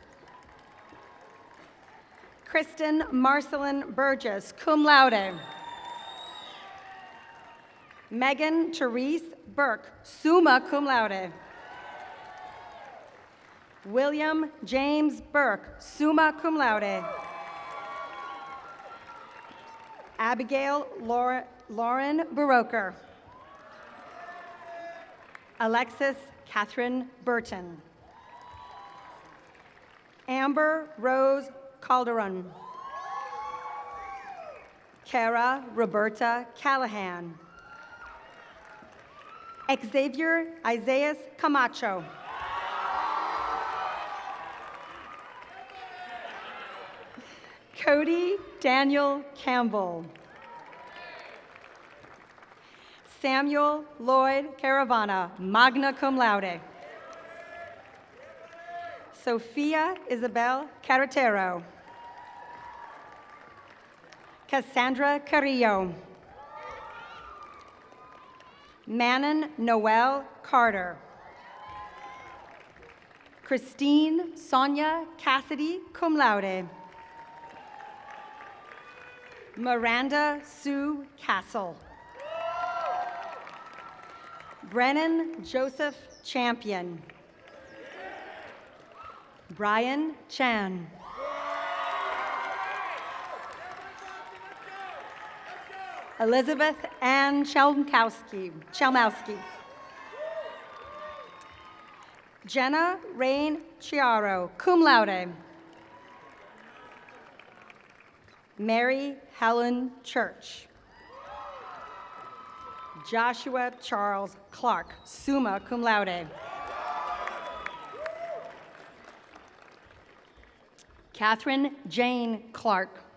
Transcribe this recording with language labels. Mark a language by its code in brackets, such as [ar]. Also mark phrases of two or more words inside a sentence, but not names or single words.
[en] Kristen Marcelin Burgess, [la] cum laude. [en] Megan Therese Burke, [la] summa cum laude. [en] William James Burke, [la] summa cum laude. [en] Abigail Lauren Baroker. Alexis Catherine Burton. Amber Rose Calderon. Cara Roberta Callahan. Xavier Isaias Camacho. Cody Daniel Campbell. Samuel Lloyd Caravana, [la] magna cum laude. [en] Sophia Isabel Carretero. Cassandra Carrillo. Manon Noel Carter. Christine Sonia Cassidy, [la] cum laude. [en] Miranda Sue Castle. Brennan Joseph Champion. Brian Chan. Elizabeth Ann Chalmowski. Jenna Rain Chiaro, [la] cum laude. [en] Mary Helen Church. Joshua Charles Clark, [la] summa cum laude. [en] Katherine Jane Clark.